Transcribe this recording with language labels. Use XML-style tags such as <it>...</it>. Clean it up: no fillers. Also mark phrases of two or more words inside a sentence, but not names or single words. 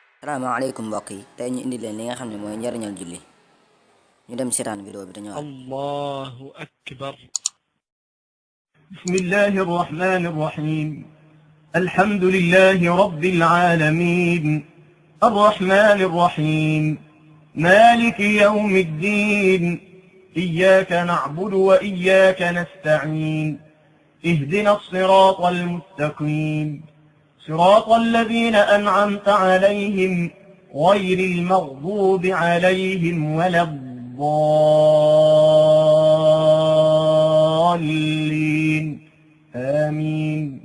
<wo>salaamaaleykum mbokk yi tey ñu indi leen li nga xam ne mooy njariñal julli ñu dem seetaan vidéo bi dañu</wo> <ar>الله أكبر. بسم الله الرحمن الرحيم الحمد لله رب العالمين الرحمن الرحيم مالك يوم الدين إياك نعبد وإياك نستعين اهدنا الصراط المستقيم صراط الذين أنعمت عليهم غير المغضوب عليهم ولا الضالين آمين.</ar>